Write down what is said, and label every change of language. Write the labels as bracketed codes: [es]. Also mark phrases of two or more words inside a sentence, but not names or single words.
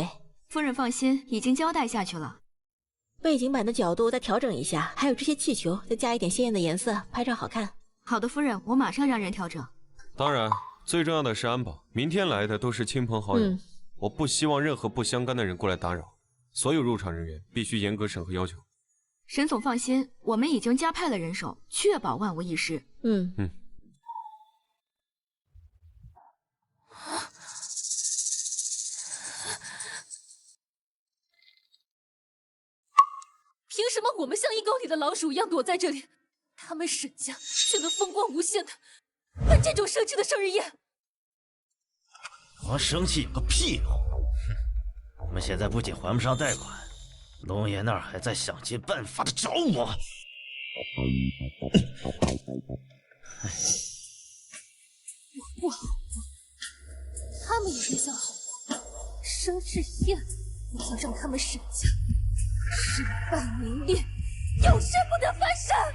[zh] 夫人放心，已經交代下去了。背景板的角度再調整一下，還有這些氣球再加一點鮮豔的顏色，拍照好看。好的，夫人，我馬上讓人調整。當然，最重要的是安保，明天來的都是親朋好友，我不希望任何不相干的人過來打擾，所有入場人員必須嚴格審核要求。沈總放心，我們已經加派了人手，確保萬無一失。憑什麼我們像一溝裡的老鼠一樣躲在這裡，他們沈家卻能風光無限的辦這種奢侈的生日宴？我生氣有個屁用！我們現在不僅還不上貸款，龍爺那兒還在想盡辦法的找我。我不好過，他們也别想好過。生日宴，我要讓他們沈家身败名裂，永世不得翻身。